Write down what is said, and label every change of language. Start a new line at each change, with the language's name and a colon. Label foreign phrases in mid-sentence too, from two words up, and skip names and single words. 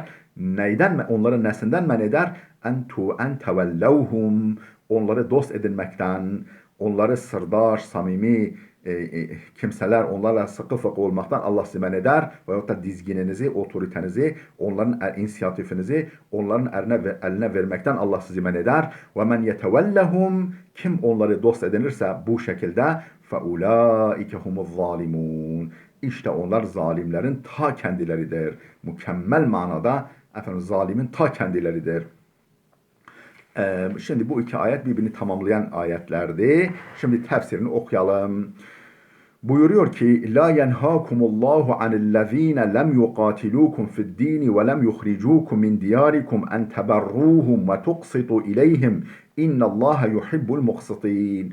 Turkish: Neyden, onların nesinden men eder?
Arabic: أن تولوهم,
Turkish: onları dost edinmekten, onları sırdaş, samimi kimseler, onlarla sıkı fıkı olmaktan Allah sizi men eder. Veyahut da dizgininizi, otoritenizi, onların inisiyatifinizi onların eline vermekten Allah sizi men eder.
Arabic: ومن يتولهم,
Turkish: kim onları dost edinirse bu şekilde
Arabic: فَاُولَٰئِكَ هُمُ الظَّالِمُونَ.
Turkish: İşte onlar zalimlerin ta kendileridir. Mükemmel manada efendim zalimin ta kendileridir. Şimdi bu iki ayet birbirini tamamlayan ayetlerdi. Şimdi tefsirini okuyalım. Buyuruyor ki
Arabic: لا ينهاكم الله عن الذين لم يقاتلوكم في الدين ولم يخرجوكم من دياركم أن تبروهم وتقسطوا إليهم إن الله يحب المقسطين.